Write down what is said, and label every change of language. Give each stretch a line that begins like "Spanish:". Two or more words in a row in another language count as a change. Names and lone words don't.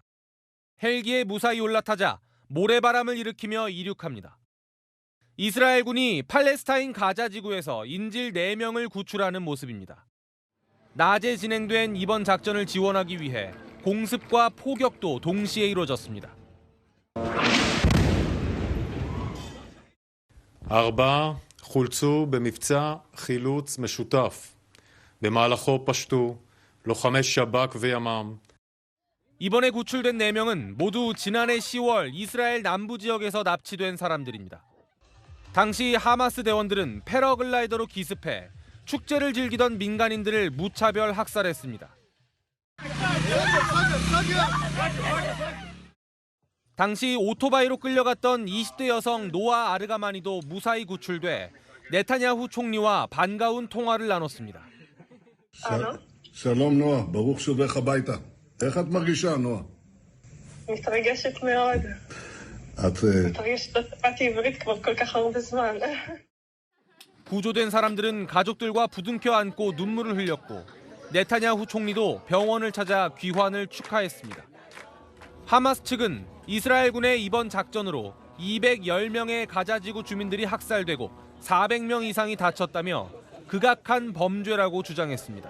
Korean: 헬기에 무사히 올라타자 모래바람을 일으키며 이륙합니다. 이스라엘군이 팔레스타인 가자 지구에서 인질 4명을 구출하는 모습입니다. 낮에 진행된 이번 작전을 지원하기 위해 공습과 포격도 동시에 이루어졌습니다.
Hebrew: 4 חולצו במבצע חילוץ משותף. במהלכו פשטו לוחמי שב"כ וימ"מ.
Korean: 이번에 구출된 4명은 모두 지난해 10월 이스라엘 남부 지역에서 납치된 사람들입니다. 당시 하마스 대원들은 패러글라이더로 기습해 축제를 즐기던 민간인들을 무차별 학살했습니다. 당시 오토바이로 끌려갔던 20대 여성 노아 아르가마니도 무사히 구출돼 네타냐후 총리와 반가운 통화를 나눴습니다.
Hebrew: שלום נועה, ברוך שובך הביתה. איך את מרגישה, נועה? מתרגשת מאוד. מתרגשת, לא שמעתי עברית כבר כל כך הרבה זמן.
Korean: 구조된 사람들은 가족들과 부둥켜 안고 눈물을 흘렸고 네타냐후 총리도 병원을 찾아 귀환을 축하했습니다. 하마스 측은 이스라엘군의 이번 작전으로 210명의 가자지구 주민들이 학살되고 400명 이상이 다쳤다며 극악한 범죄라고 주장했습니다.